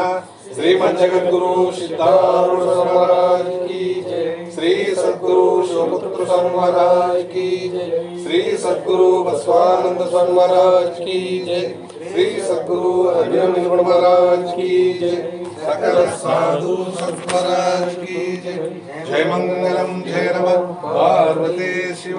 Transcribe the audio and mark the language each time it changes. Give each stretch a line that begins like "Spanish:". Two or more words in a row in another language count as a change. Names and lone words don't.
Hindi: श्रीमद् जगद्गुरु सिद्धारूढ महाराज की जय. श्री सद्गुरु शिवपुत्र स्वामी महाराज की जय. श्री सद्गुरु बसवानंद स्वामी महाराज की जय. श्री सद्गुरु अभिनंदन महाराज की जय. सकल साधु सत्वराज की जय.
Sanskrit: जय मंगलम जय नमः पार्वती शिव.